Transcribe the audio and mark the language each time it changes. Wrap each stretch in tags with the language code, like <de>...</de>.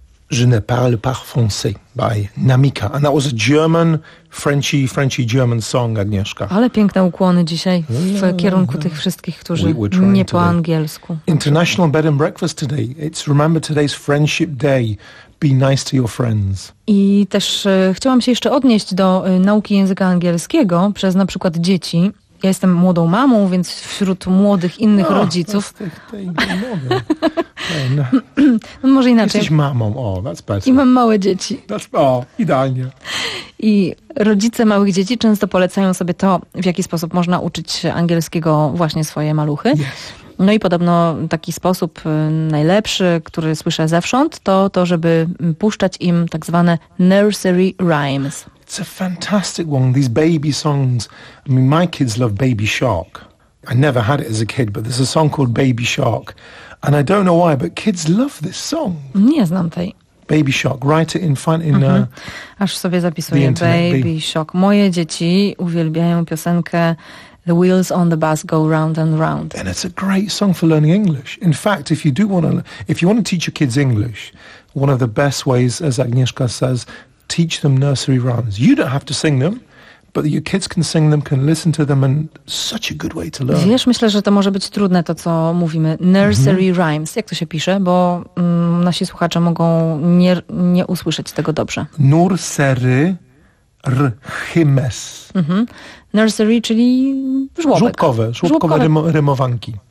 <fr>Je ne parle pas français by Namika.</fr> <en>And that was a German, Frenchy German song, Agnieszka.</en> <pl>Ale piękne ukłony dzisiaj w kierunku tych wszystkich, którzy nie po angielsku.</pl> <en>International Bed and Breakfast today. It's remember today's Friendship Day. Be nice to your friends.</en> <pl>I też chciałam się jeszcze odnieść do nauki języka angielskiego przez na przykład dzieci. Ja jestem młodą mamą, więc wśród młodych innych rodziców. No, może inaczej. Jesteś mamą, o,</pl> <en>that's better.</en> <pl>I mam małe dzieci. Idealnie. I rodzice małych dzieci często polecają sobie to, w jaki sposób można uczyć angielskiego właśnie swoje maluchy.</pl> <en>Yes.</en> <pl>No i podobno taki sposób najlepszy, który słyszę zewsząd, to to, żeby puszczać im tak zwane nursery rhymes.</pl> <en>It's a fantastic one, these baby songs. I mean, my kids love Baby Shark. I never had it as a kid, but there's a song called Baby Shark. And I don't know why, but kids love this song.</en> <pl>Nie znam tej.</pl> <en>Baby Shark, write it in front in</en> <pl>Aż sobie zapisuję, Baby Shark. Moje dzieci uwielbiają piosenkę</pl> <en>The Wheels on the Bus Go Round and Round. And it's a great song for learning English. In fact, if you want to teach your kids English, one of the best ways, as Agnieszka says, teach them nursery rhymes. You don't have to sing them, but your kids can sing them, can listen to them, and such a good way to learn.</en> <pl>Wiesz, myślę, że to może być trudne, to co mówimy. Nursery rhymes. Jak to się pisze? Bo nasi słuchacze mogą nie usłyszeć tego dobrze.</pl> <en>Nursery rhymes.</en> <pl>Nursery, czyli żłobek. Żłobkowe rymowanki.</pl>